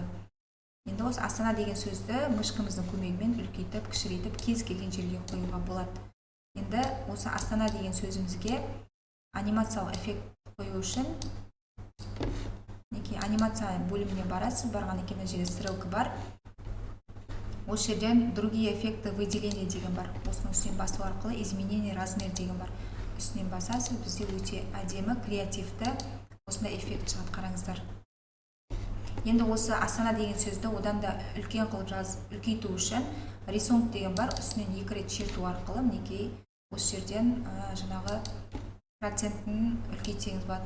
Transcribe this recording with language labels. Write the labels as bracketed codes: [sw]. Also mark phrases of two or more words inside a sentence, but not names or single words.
[kk] Енді осы Астана деген сөзді мышкамыздың көмегімен үлкейтіп, кішірейтіп, кез келген жерге қоюға болады. Енді осы Астана деген сөзімізге анимациялық эффект қою үшін анимация бөліміне барасыз. Барғаннан кейін мына жерде стрелка бар. Осы жерден [ru] другие эффекты выделения [kk] деген бар. Осының үстінен басу арқылы [ru] изменение размер [kk] деген бар. Үстінен басасыз, бізде өте әдемі, креативті осындай эффект шығады, қараңыздар. Енді осы Астана деген сөзді одан да үлкен қылып үлкейту үшін рисунок деген бар. Үстінен 2 рет шерту арқылы мінекей осы жерден жаңағы процентін үлкейтсеңіз болады.